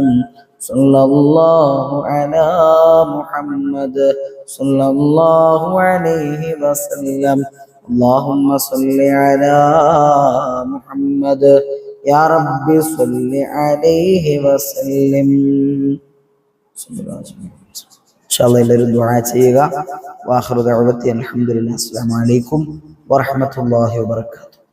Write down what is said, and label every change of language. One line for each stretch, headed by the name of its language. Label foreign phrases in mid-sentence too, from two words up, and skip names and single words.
Arabic: صلى الله على محمد صلى الله عليه وسلم. اللهم صل على محمد يا رب صل عليه وسلم. إن شاء الله
Malayalam: എല്ലാവരും ദുആ ചെയ്യുക.
Arabic: وآخر دعوتي الحمد لله السلام عليكم ورحمة الله وبركاته.